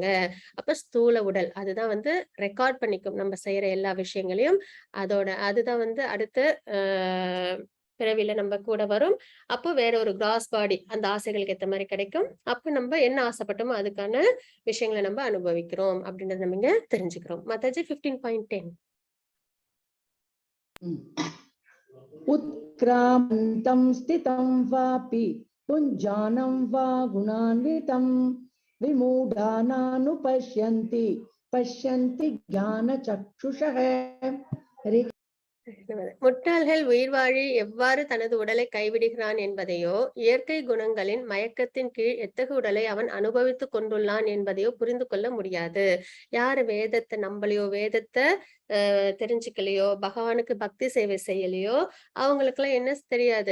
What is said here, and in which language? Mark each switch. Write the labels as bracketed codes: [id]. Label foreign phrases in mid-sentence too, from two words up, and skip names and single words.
[ta] அப்ப ஸ்தூல உடல் அதுதான் வந்து ரெக்கார்ட் பண்ணிக்கும் நம்ம செய்யற எல்லா விஷயங்களையும். அதுதான் வந்து அடுத்து பிறவில நம்ம கூட வரும். அப்போ வேற ஒரு [en] gross body [ta] அந்த ஆசைகளுக்கு ஏத்த மாதிரி கிடைக்கும். அப்ப நம்ம என்ன ஆசைப்பட்டோமோ அதுக்கான விஷயங்களை நம்ம அனுபவிக்கிறோம் அப்படின்றத நம்ம இங்க தெரிஞ்சுக்கிறோம். மத்தாஜி 15.10. [sa] उत्क्रामन्तं स्थितं वापि पुञ्जानं वा गुणान्वितं विमूढानानुपश्यन्ति पश्यन्ति ज्ञानचक्षुषः. [ta] முட்டாள்கள் உயிர் வாழி எவ்வாறு தனது உடலை கைவிடுகிறான் என்பதையோ, இயற்கை குணங்களின் மயக்கத்தின் கீழ் எத்தகு உடலை அவன் அனுபவித்துக் கொண்டுள்ளான் என்பதையோ புரிந்து கொள்ள முடியாது. யாரு வேதத்தை நம்பலையோ, வேதத்தை தெரிஞ்சுக்கலையோ, பகவானுக்கு பக்தி சேவை செய்யலையோ, அவங்களுக்கெல்லாம் என்ன தெரியாது.